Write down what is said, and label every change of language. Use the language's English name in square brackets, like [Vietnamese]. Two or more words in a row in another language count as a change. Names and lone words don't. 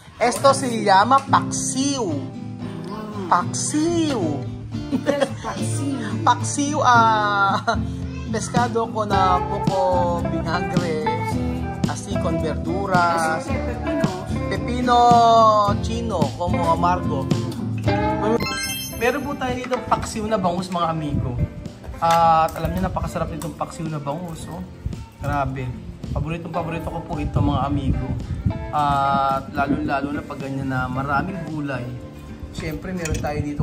[Spanish] Esto se llama paksiw. Paksiw. Paksiw, pescado con poco vinagre, así con verduras. Pepino chino, como amargo. [Filipino] Meron po tayo dito paksiw na bangus, mga amigo. At alam niyo, napakasarap nitong paksiw na bangus. Oh. Grabe. Paborito ko po ito, mga amigo. At lalo na pag ganyan na maraming gulay. Siyempre meron tayo dito.